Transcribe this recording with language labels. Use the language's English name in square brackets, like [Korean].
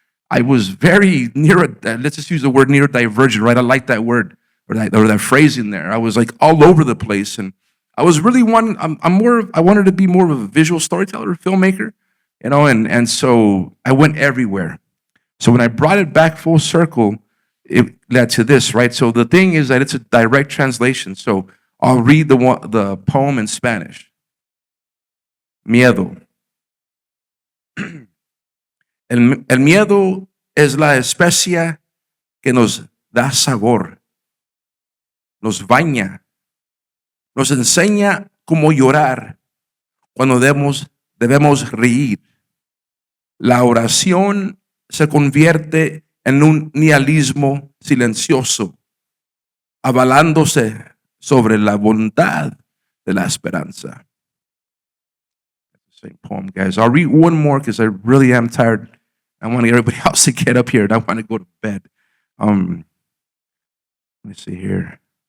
[English] I was very let's just use the word neurodivergent, right? I like that word or that phrase in there. I was like all over the place, and I was really I wanted to be more of a visual storyteller, filmmaker, and so I went everywhere. So when I brought it back full circle, it led to this, right? So the thing is that it's a direct translation. So I'll read the poem in Spanish. [Spanish] Miedo. El miedo es la especia que nos da sabor, nos baña, nos enseña cómo llorar cuando debemos reír. La oración se convierte en un nihilismo silencioso, avalándose sobre la bondad de la esperanza. [English] Same poem, guys. I'll read one more because I really am tired. I want to get everybody else to get up here, and I want to go to bed. Let me see here.